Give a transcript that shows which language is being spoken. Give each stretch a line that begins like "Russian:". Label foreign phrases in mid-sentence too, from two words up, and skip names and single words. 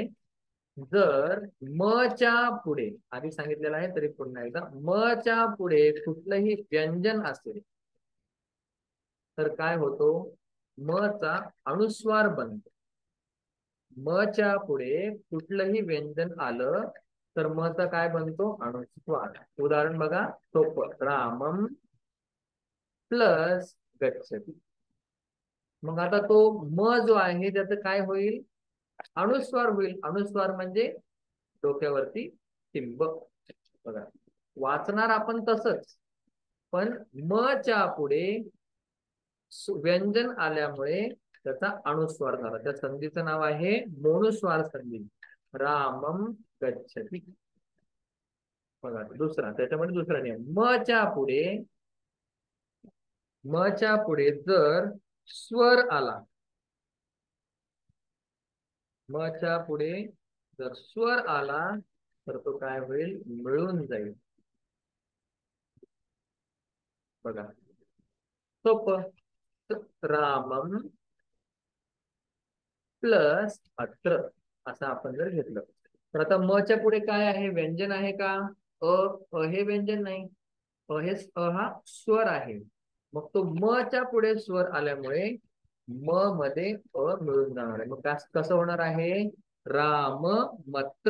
Marathi: जर म च्या पुढे, आधी सांगितलेलं आहे तरी पुन्हा एकदा, म च्या पुढे कुठलंही व्यंजन असेल तर काय होतो? म चा अनुस्वार बनतो. म च्या पुढे कुठलंही व्यंजन आलं तर म चा काय बनतो? अनुस्वार. उदाहरण बघा, सोपं.
Sanskrit: रामम प्लस गच्छति.
Marathi: मग आता तो म जो आहे त्याचं काय होईल? अनुस्वार होईल. अनुस्वार म्हणजे डोक्यावरती टिंब. बघा, वाचणार आपण तसंच, पण म च्या पुढे व्यंजन आल्यामुळे त्याचा अनुस्वार झाला. त्या संधीचं नाव आहे मोनुस्वार संधी.
Sanskrit: रामम गच्छति.
Marathi: बघा दुसरा, त्याच्यामध्ये दुसरा नियम, म च्या पुढे जर स्वर आला, म च्या पुढे जर स्वर आला तर तो काय होईल? मिळून जाईल. बघा सोपं.
Sanskrit: रामम प्लस अत्र
Marathi: असं आपण जर घेतलं तर आता म च्या पुढे काय आहे? व्यंजन आहे का? हे व्यंजन नाही. हा स्वर आहे. मग तो म च्या पुढे स्वर आल्यामुळे म मध्ये मिळून जाणार आहे. मग कसं होणार आहे?
Sanskrit: राम मत्र.